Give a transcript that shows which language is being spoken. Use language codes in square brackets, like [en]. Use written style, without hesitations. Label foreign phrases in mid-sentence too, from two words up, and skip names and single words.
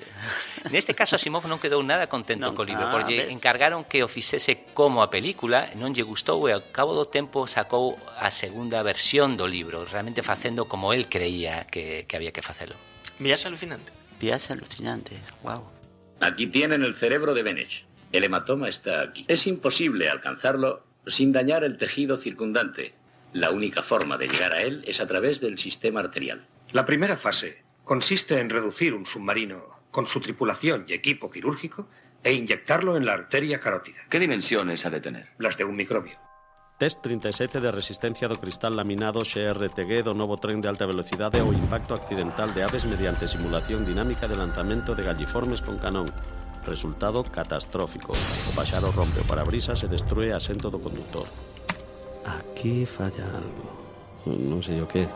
[gl] Neste caso Asimov non quedou nada contento co libro, porque encargaron que o fixese como a película, non lle gustou e ao cabo do tempo sacou a segunda versión do libro, realmente facendo como el creía que había que facelo. Viaxe Alucinante. Viaxe Alucinante, wow. [es] Aquí tienen el cerebro de Benech. El hematoma está aquí. Es imposible alcanzarlo sin dañar el tejido circundante. La única forma de llegar a él es a través del sistema arterial. La primera fase consiste en reducir un submarino con su tripulación y equipo quirúrgico e inyectarlo en la arteria carótida. ¿Qué dimensiones ha de tener? Las de un microbio. [gl] Test 37 de resistencia do cristal laminado XRTG do novo tren de alta velocidade ao impacto accidental de aves mediante simulación dinámica de lanzamento de galliformes con canón. Resultado catastrófico. O paxaro rompe o parabrisas e destrue asento do conductor. Aquí falla algo. Non sei o que.